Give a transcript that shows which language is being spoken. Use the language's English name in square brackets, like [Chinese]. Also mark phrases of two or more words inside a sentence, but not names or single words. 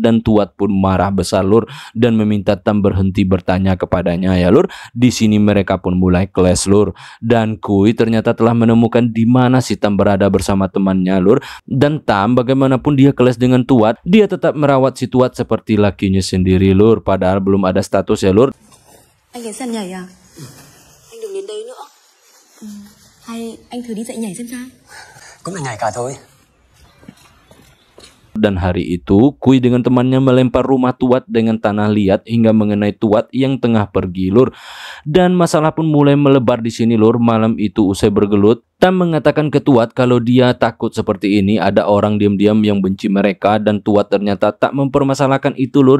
[Indonesian] Dan Tuat pun marah besar lur, dan meminta Tam berhenti bertanya kepadanya ya lur. Di sini mereka pun mulai keles lur, dan Kuy ternyata telah menemukan di mana si Tam berada bersama temannya lur. Dan Tam bagaimanapun dia keles dengan Tuat, dia tetap merawat si Tuat seperti lakinya sendiri lur, padahal belum ada status ya lur. [Vietnamese] Anh đến sân nhảy à? Anh đừng đến đấy nữa. Hay anh thử đi dạy nhảy xem sao? Cũng là nhảy cả thôi. [Indonesian] Dan hari itu Kuy dengan temannya melempar rumah Tuat dengan tanah liat hingga mengenai Tuat yang tengah pergi lur. Dan masalah pun mulai melebar di sini lur. Malam itu usai bergelut, Tam mengatakan ke Tuat kalau dia takut seperti ini ada orang diam-diam yang benci mereka, dan Tuat ternyata tak mempermasalahkan itu lur.